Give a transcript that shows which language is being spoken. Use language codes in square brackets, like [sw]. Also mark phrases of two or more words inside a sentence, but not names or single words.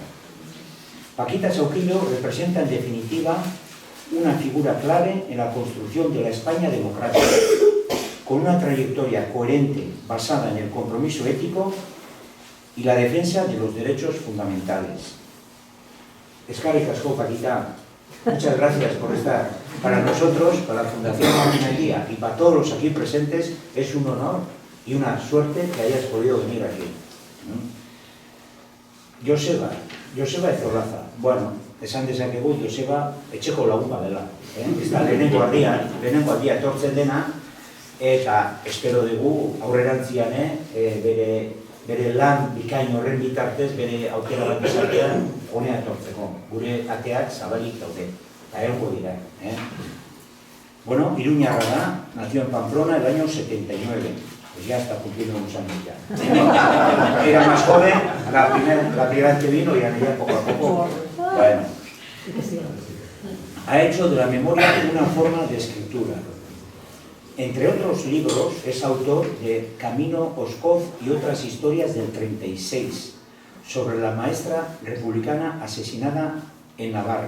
[es] Pakita Zaukilo representa en definitiva una figura clave en la construcción de la España democrática, con una trayectoria coherente basada en el compromiso ético y la defensa de los derechos fundamentales. [eu] Eskarrik asko, Pakita. [es] Muchas gracias por estar. Para nosotros, para la Fundación Maquinaria y para todos los aquí presentes, es un honor y una suerte que hayas podido venir aquí. [eu] Joseba Ezorlazak. Bueno, esan dezakegu Joseba etxeko lagun badela. Ez da lehenengo aldia etortzen dena, eta espero dugu aurrerantzian bere lan bikain horren bitartez, bere aukera bat izatean honea etortzeko. Gure ateak zabalik daude, eta egongo dira. Bueno, iruñarra da, [es] nació en Pamplona el año 79, pues ya está cumpliendo unos años ya. Era más joven, la primera vez que vino y ya poco a poco. Bueno, ha hecho de la memoria una forma de escritura. Entre otros libros, es autor de Camino Oscoz y otras historias del 36, sobre la maestra republicana asesinada en Navarra.